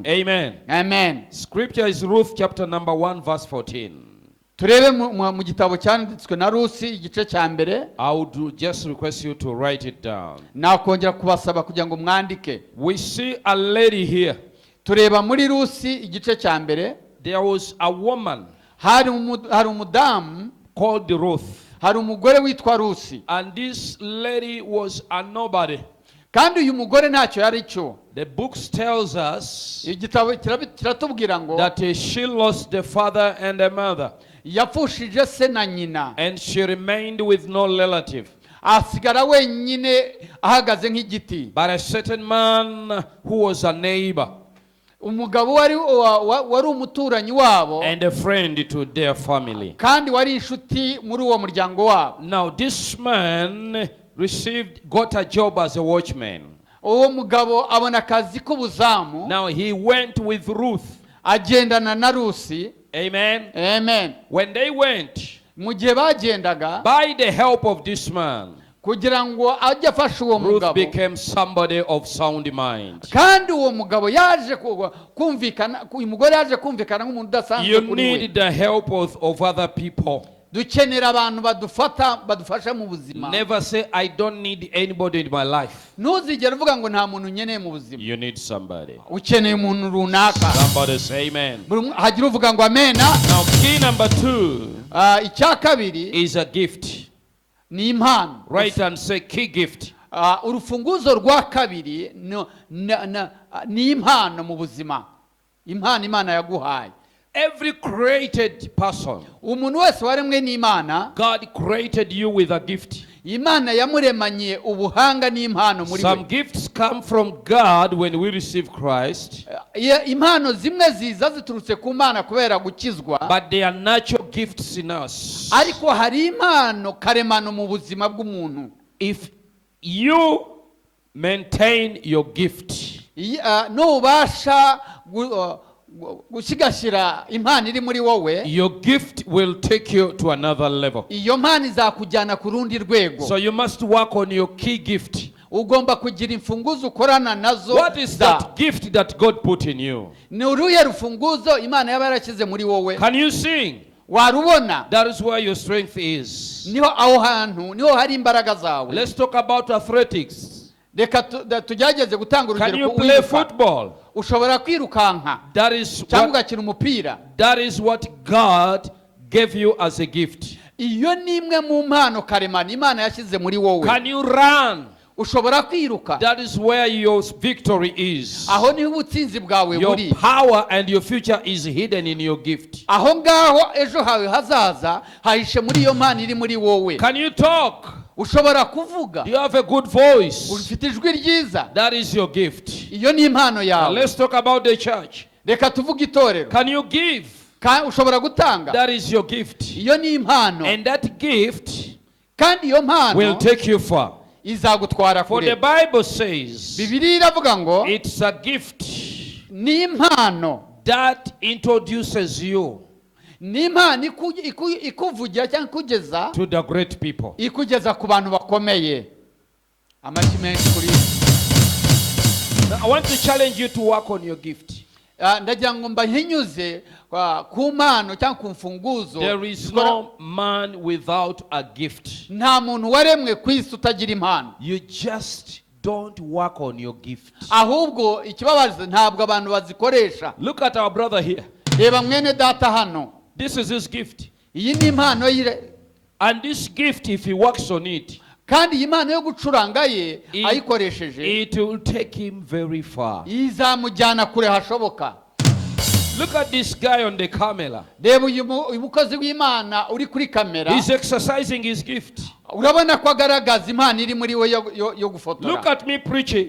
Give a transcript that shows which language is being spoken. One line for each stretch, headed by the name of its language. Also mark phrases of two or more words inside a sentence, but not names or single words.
English: Amen. Amen. Scripture is Ruth chapter number 1 verse 14.
Kinyarwanda: Turebe mu gitabo cyanditswe na Rusi igice cya mbere.
English: I would just request you to write it down.
Kinyarwanda: Nakongera kubasaba kugira ngo mwandike.
English: We see a lady here.
Kinyarwanda: Tureba muri Rusi igice cya mbere.
English: There was a woman
Kinyarwanda: hari umudamu
English: called Ruth.
Kinyarwanda: hari umugore witwa Rusi.
English: And this lady was a nobody.
Kinyarwanda: Kandi uyu mugore ntacyo yari cyo.
English: The book tells us
Kinyarwanda: Igitabo kiratubwira ngo
English: that she lost the father and the mother.
Kinyarwanda: yapfushije se na nyina.
English: And she remained with no relative.
Kinyarwanda: Asigara wenyine ahagaze nk'igiti.
English: But a certain man who was a neighbor
Kinyarwanda: Umugabo wari umuturanyi wabo
English: and a friend to their family.
Kinyarwanda: kandi wari inshuti muri uwo muryango wabo.
English: Now this man got a job as a watchman.
Kinyarwanda: Uwo mugabo abona akazi k'ubuzamu.
English: Now he went with Ruth.
Kinyarwanda: Agendana na Rusi.
English: Amen. Amen. When they went,
Kinyarwanda: mu gihe bagendaga,
English: by the help of this man,
Kinyarwanda: kugira ngo ajye afasha uwo
English: Ruth
Kinyarwanda: mugabo,
English: became somebody of sound mind.
Kinyarwanda: kandi uwo mugabo yaje kumvikana, uyu mugore yaje kumvikana nk'umuntu udasanzwe
English: You
Kinyarwanda: kuri we.
English: need the help of other people.
Kinyarwanda: Dukenera abantu badufasha mu buzima.
English: Never say I don't need anybody in my life.
Kinyarwanda: Ntuzigere uvuga ngo nta muntu nkeneye mu buzima.
English: You need somebody.
Kinyarwanda: Ukeneye umuntu runaka.
English: Somebody say amen.
Kinyarwanda: Hagira uvuga ngo amena.
English: Now key number 2
Kinyarwanda: icya kabiri
English: is a gift.
Kinyarwanda: ni impano.
English: Write and say key gift.
Kinyarwanda: Urufunguzo rwa kabiri ni impano mu buzima. Impano Imana yaguhaye.
English: Every created person,
Kinyarwanda: umuntu wese waremwe n'Imana,
English: God created you with a gift.
Kinyarwanda: Imana yamuremanye ubuhanga n'impano muri we.
English: Some gifts come from God when we receive Christ.
Kinyarwanda: Impano zimwe ziza ziturutse ku Mana kubera gukizwa.
English: But they are natural gifts in us.
Kinyarwanda: Ariko hari impano karemano mu buzima bw'umuntu.
English: If you maintain your gift,
Kinyarwanda: nubasha gusigasira impano iri muri wowe,
English: your gift will take you to another level.
Kinyarwanda: Iyo mpano izakujyana ku rundi rwego.
English: So you must work on your key gift.
Kinyarwanda: Ugomba kugira imfunguzo ukorana nazo.
English: What is that gift that God put in you?
Kinyarwanda: Ni uruhe rufunguzo Imana yaba yarashyize muri wowe?
English: Can you sing?
Kinyarwanda: Warubona?
English: That is where your strength is.
Kinyarwanda: Niho aho hantu niho hari imbaraga zawe.
English: Let's talk about athletics.
Kinyarwanda: Reka tugerageze gutanga urugero.
English: Can you play football?
Kinyarwanda: Ushobora kwirukanka. Cyangwa ugakina umupira.
English: That is what God gave you as a gift.
Kinyarwanda: Iyo ni imwe mu mpano karemano Imana yashyize muri wowe.
English: Can you run?
Kinyarwanda: Ushobora kwiruka.
English: That is where your victory is.
Kinyarwanda: Aho niho ubutsinzi bwawe buri.
English: Your power and your future is hidden in your gift.
Kinyarwanda: Aho ngaho ejo hawe hazaza hahishe muri iyo mpano iri muri wowe.
English: Can you talk?
Kinyarwanda: Ushobora kuvuga.
English: You have a good voice.
Kinyarwanda: Ufite ijwi ryiza.
English: That is your gift.
Kinyarwanda: Iyo ni impano yawe.
English: Let's talk about the church.
Kinyarwanda: Reka tuvuge itorero.
English: Can you give?
Kinyarwanda: Ushobora gutanga.
English: That is your gift.
Kinyarwanda: Iyo ni impano.
English: And that gift
Kinyarwanda: kandi iyo mpano
English: will take you far.
Kinyarwanda: Izagutwara
English: For
Kinyarwanda: kure.
English: the Bible says
Kinyarwanda: Bibiliya iravuga ngo
English: it's a gift
Kinyarwanda: ni impano
English: that introduces you
Kinyarwanda: ni impano ikuvugira cyangwa ikugeza
English: to the great people.
Kinyarwanda: Ikugeza ku bantu bakomeye. Amashyi menshi kuri.
English: Now, I want to challenge you to work on your gift.
Kinyarwanda: ndagira ngo mbahinyuze ku mpano cyangwa ku mfunguzo.
English: There is no man without a gift.
Kinyarwanda: Nta muntu waremwe ku isi utagira impano.
English: You just don't work on your gift.
Kinyarwanda: Ahubwo ikibabaza ntabwo abantu bazikoresha.
English: Look at our brother here.
Kinyarwanda: Reba mwene data hano.
English: This is his gift.
Kinyarwanda: Iyi ni impano ye.
English: And this gift, if he works on it,
Kinyarwanda: kandi iyi impano yo gucuranga ye ayikoresheje,
English: it will take him very far.
Kinyarwanda: izamujyana kure hashoboka.
English: Look at this guy on the camera.
Kinyarwanda: Reba uyu mukozi w'Imana uri kuri kamera.
English: He's exercising his gift.
Kinyarwanda: Urabona ko agaragaza impano iri muri we yo gufotora.
English: Look at me preaching.